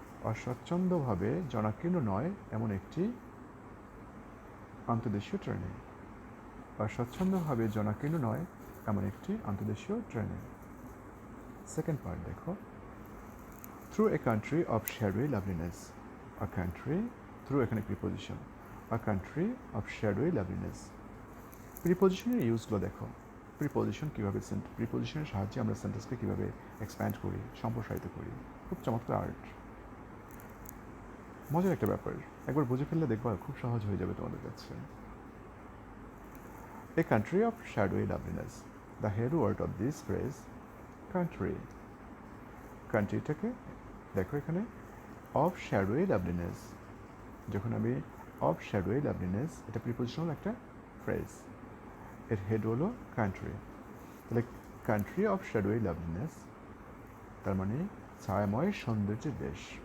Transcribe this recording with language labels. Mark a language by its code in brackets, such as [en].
[bn] অস্বচ্ছন্দভাবে জনাকীর্ণ নয় এমন একটি আন্তদেশীয় ট্রেনে। অস্বচ্ছন্দভাবে জনাকীর্ণ নয় এমন একটি আন্তদেশীয় ট্রেনে। সেকেন্ড পার্ট দেখো, [en] Through a country of shadowy loveliness. A country, through [bn] এখানে preposition, [en] a country of shadowy loveliness. [bn] প্রিপোজিশনের ইউজগুলো দেখো, প্রিপোজিশন কীভাবে প্রিপোজিশনের সাহায্যে আমরা সেন্টেন্সকে কীভাবে এক্সপ্যান্ড করি, সম্প্রসারিত করি, খুব চমৎকার আর্ট, মজার একটা ব্যাপার। একবার বুঝে ফেললে দেখবা খুব সহজ হয়ে যাবে তোমাদের কাছে। [en] A country of shadowy loveliness. The head word of this phrase, country. [bn] কান্ট্রিটাকে দেখো এখানে [en] of shadowy loveliness, [bn] যখন আমি অফ শ্যাডোই লাভলিনেস, এটা প্রিপোজিশনাল একটা ফ্রেজ, এর হেড হলো কান্ট্রি, তাহলে [en] country of shadowy loveliness [bn] তার মানে ছায়াময় সৌন্দর্যের দেশ।